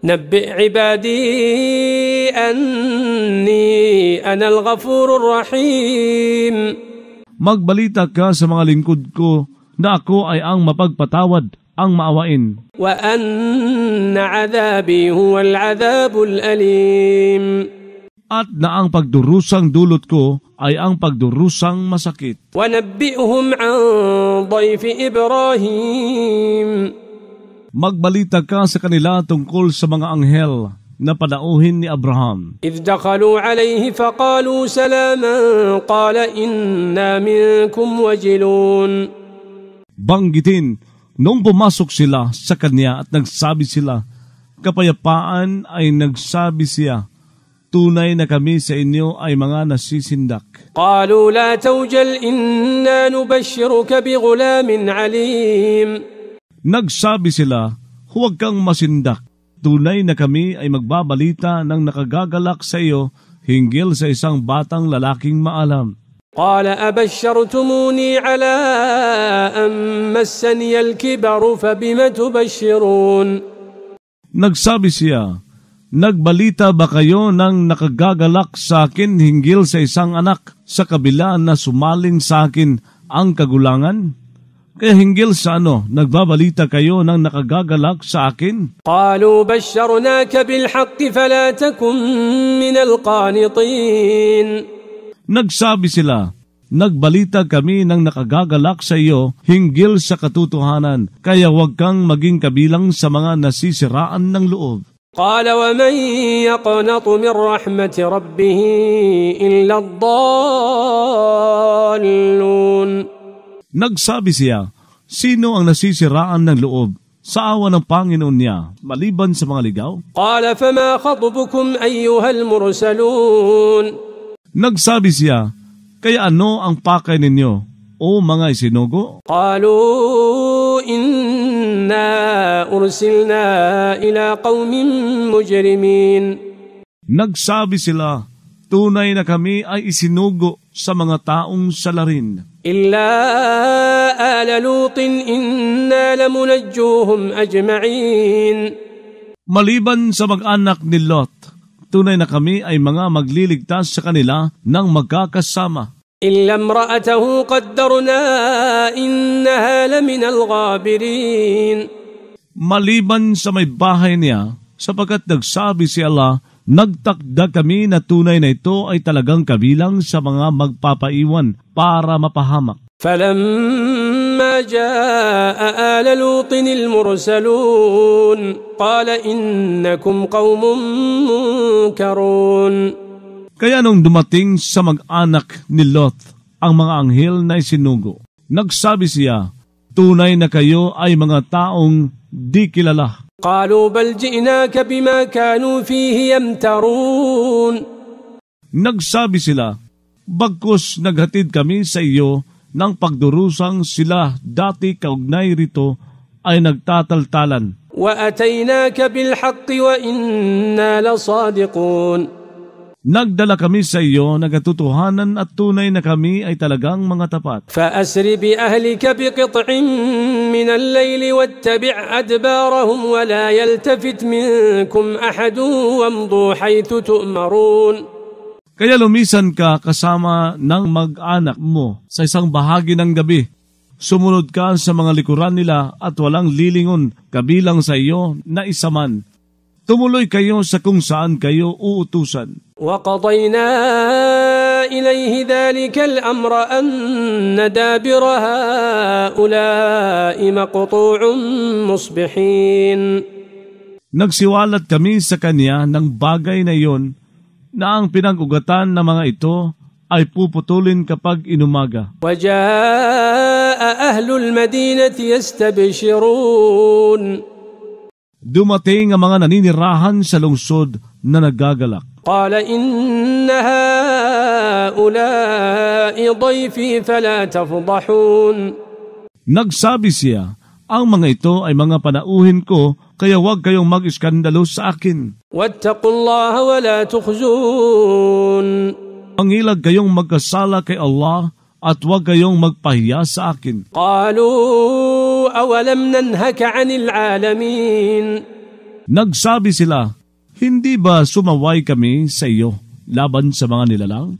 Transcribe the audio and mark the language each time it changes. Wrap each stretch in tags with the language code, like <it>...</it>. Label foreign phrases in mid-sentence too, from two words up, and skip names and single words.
<ar>نبئ عبادي أني أنا الغفور الرحيم.</ar> <tl>Magbalita ka sa mga lingkod ko na ako ay ang mapagpatawad, ang maawain.</tl> <ar>وأن عذابي هو العذاب الأليم.</ar> <tl>At na ang pagdurusang dulot ko ay ang pagdurusang masakit.</tl> <ar>ونبئهم عن ضيف إبراهيم.</ar> <tl>Magbalita ka sa kanila tungkol sa mga anghel na padauhin ni Abraham.</tl> <ar>إذ دخلوا عليه فقالوا سلاما قال إنا منكم وجلون.</ar> <tl>Banggitin, nung pumasok sila sa kanya at nagsabi sila, kapayapaan ay nagsabi siya, tunay na kami sa inyo ay mga nasisindak.</tl> <ar>قالوا لا توجل إنا نبشرك بغلام عليم.</ar> <tl>Nagsabi sila, huwag kang masindak. Tunay na kami ay magbabalita ng nakagagalak sa iyo hinggil sa isang batang lalaking maalam.</tl> <ar>قال أبشرتموني على أن مسني الكبر فبم تبشرون.</ar> <tl>Nagsabi siya, nagbalita ba kayo ng nakagagalak sa akin hinggil sa isang anak sa kabila na sumaling sa akin ang kagulangan? Kaya hinggil sa nagbabalita kayo ng nakagagalak sa akin?</tl> <ar>قالوا بشرناك بالحق فلا تكن من القانطين.</ar> <tl>Nagsabi sila, nagbalita kami ng nakagagalak sa iyo hinggil sa katotohanan, kaya huwag kang maging kabilang sa mga nasisiraan ng loob.</tl> <ar>قال ومن يقنط من رحمة ربه إلا الضالون.</ar> <tl>Nagsabi siya, sino ang nasisiraan ng loob sa awa ng Panginoon niya, maliban sa mga ligaw?</tl> <ar>قال فما خطبكم أيها المرسلون.</ar> <tl>Nagsabi siya, kaya ano ang pakay ninyo, o mga isinugo?</tl> <ar>قالوا إنا أرسلنا إلى قوم مجرمين.</ar> <tl>Nagsabi sila, tunay na kami ay isinugo sa mga taong salarin.</tl> <ar>إلا آل لوط إنا لمنجوهم أجمعين.</ar> <tl>Maliban sa mag-anak ni Lot, tunay na kami ay mga magliligtas sa kanila ng magkakasama.</tl> <ar>إلا امرأته قدرنا إنها لمن الغابرين.</ar> <tl>Maliban sa may bahay niya, sapagkat nagsabi si Allah, nagtakda kami na tunay na ito ay talagang kabilang sa mga magpapaiwan para mapahamak.</tl> <ar>فلما جاء آل لوط المرسلون قال إنكم قوم منكرون.</ar> <tl>Kaya nung dumating sa mag-anak ni Lot ang mga anghel na isinugo, nagsabi siya, tunay na kayo ay mga taong di kilala.</tl> <ar>قالوا بل جئناك بما كانوا فيه يمترون.</ar> <tl>Nagsabi sila, bagkus naghatid kami sa iyo ng pagdurusang sila dati kaugnay rito ay nagtataltalan.</tl> <ar>وأتيناك بالحق وإنا لصادقون.</ar> <tl>Nagdala kami sa iyo ng katotohanan at tunay na kami ay talagang mga tapat.</tl> <ar>فأسر بأهلك بقطع من الليل واتبع أدبارهم ولا يلتفت منكم أحد وامضوا حيث تؤمرون.</ar> <tl>Kaya lumisan ka kasama ng mag-anak mo sa isang bahagi ng gabi. Sumunod ka sa mga likuran nila at walang lilingon kabilang sa iyo na isa man. Tumuloy kayo sa kung saan kayo uutusan.</tl> <ar>وقضينا إليه ذلك الأمر أن دابر هؤلاء مقطوع مصبحين.</ar> <tl>Nagsiwalat kami sa kanya ng bagay na iyon na ang pinag-ugatan ng mga ito ay puputulin kapag inumaga.</tl> <ar>وجاء أهل المدينة يستبشرون.</ar> <tl>Dumating ang mga naninirahan sa lungsod na nagagalak.</tl> <ar>قال إن هؤلاء ضيفي فلا تفضحون.</ar> <tl>Nagsabi siya, ang mga ito ay mga panauhin ko, kaya huwag kayong mag-iskandalo sa akin.</tl> <ar>واتقوا الله ولا تخزون.</ar> <tl>Mangilag kayong magkasala kay Allah at huwag kayong magpahiya sa akin.</tl> <ar>قالوا أولم ننهك عن العالمين.</ar> <tl>Nagsabi sila, hindi ba sumaway kami sa iyo laban sa mga nilalang?</tl>